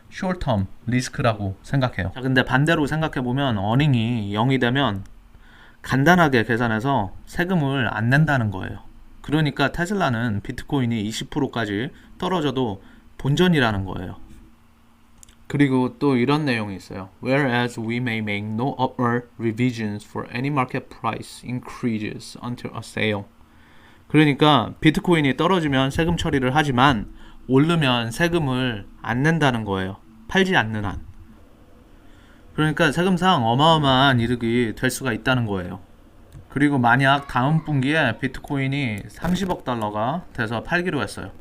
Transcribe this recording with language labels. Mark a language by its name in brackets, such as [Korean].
[Korean] short-term 리스크라고 생각해요. 자, 근데 반대로 생각해보면 어닝이 0이 되면 간단하게 계산해서 세금을 안 낸다는 거예요. 그러니까 테슬라는 비트코인이 20%까지 떨어져도 본전이라는 거예요. 그리고 또 이런 내용이 있어요. [English] Whereas we may make no upward revisions for any market price increases until a sale. [Korean] 그러니까 비트코인이 떨어지면 세금 처리를 하지만 오르면 세금을 안 낸다는 거예요. 팔지 않는 한. 그러니까 세금상 어마어마한 이득이 될 수가 있다는 거예요. 그리고 만약 다음 분기에 비트코인이 30억 달러가 돼서 팔기로 했어요.